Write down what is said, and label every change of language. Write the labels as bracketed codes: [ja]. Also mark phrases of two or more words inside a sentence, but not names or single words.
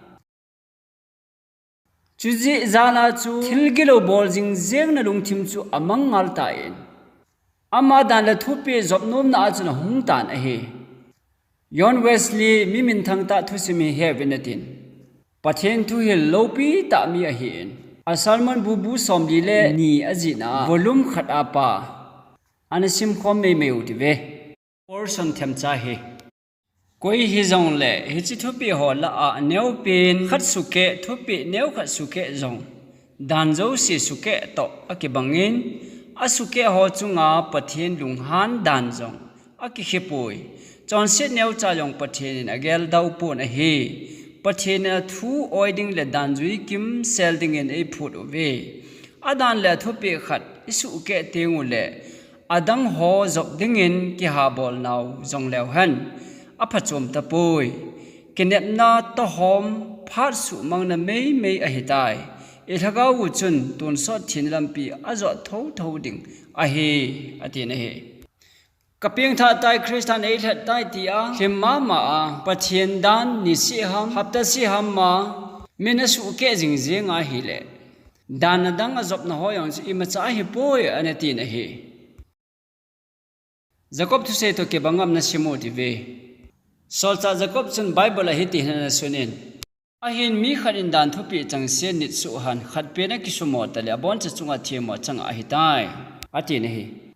[tcz] chuji zana chu thilgilo bol jing zeng na lung thim chu amang ngal ta in ama dan la thu pe job nom na chu na hung tan a he John Wesley mi min thang ta thu simi he venatin pathen thu hi lopi ta mi a hi in a Salman bubu somli le ni azina volume khat apa anasim khom me uti ve portion them cha he koi hi jong le hi chi thu pi ho la a neu pin khat su ke thu pi neu khat su ke jong dan zo si suke to aki bangin asuke ho chunga pathian lunghan dan jong aki khepui chon se neu cha yong pathian agel dau pun a hi pathian thu oiding le dan jui kim selding in a phut ove adan le thupi khat isu ke tengu le adang ho zok dingin ki ha bol naw jong lew han aphachom ta pui kinep na to hom phat su mang na mei a hitai ilhaga wu chun tun so thin lampi azo tho ding a hi atin a hi kaping tha tai Christian ei that tai ti a khimma ma a pathian dan ni si ham hapta si ham ma minasu ke jing jing a hi le dan dang azop na hoyang i ma cha hi poi anati na hi Jacob thu se to ke bangam na simo ti ve solcha Jacob chun Bible a hi ti na sunin ahin mi kharin dan thupi chang se nit su han khat pe na kisumo tale abon cha chunga thiemo chang a hi tai ati na hi